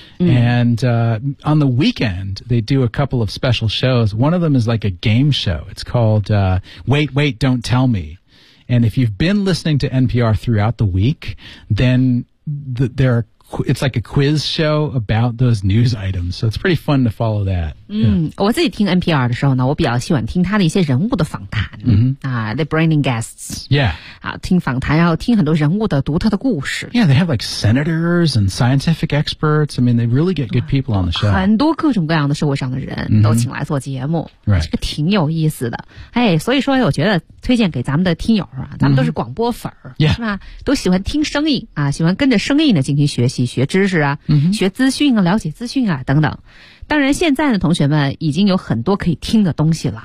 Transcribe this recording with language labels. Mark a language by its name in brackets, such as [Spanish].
[English] And on the weekend, they do a couple of special shows. One of them is like a game show. It's called Wait, Wait, Don't Tell Me. And if you've been listening to NPR throughout the week, then there are it's like a quiz show about those news items. So it's pretty fun to follow that. [Chinese] 嗯，我自己听 NPR 的时候呢，我比较喜欢听他的一些人物的访谈。嗯、mm-hmm. [English] 啊、，the branding guests. Yeah. [Chinese] 啊，听访谈，然后听很多人物的独特的故事。 [English] Yeah, they have like senators and scientific experts. I mean, they really get good people on the show. [Chinese] 很多各种各样的社会上的人都请来做节目。 [English] Right. [Chinese] 这个挺有意思的。哎，所以说我觉得推荐给咱们的听友啊，咱们都是广播粉儿、 [English] mm-hmm. yeah. [Chinese] 是吧？都喜欢听声音啊，喜欢跟着声音呢进行学习、学知识啊、 mm-hmm. 学资讯啊、了解资讯啊等等。当然现在的同学们已经有很多可以听的东西了。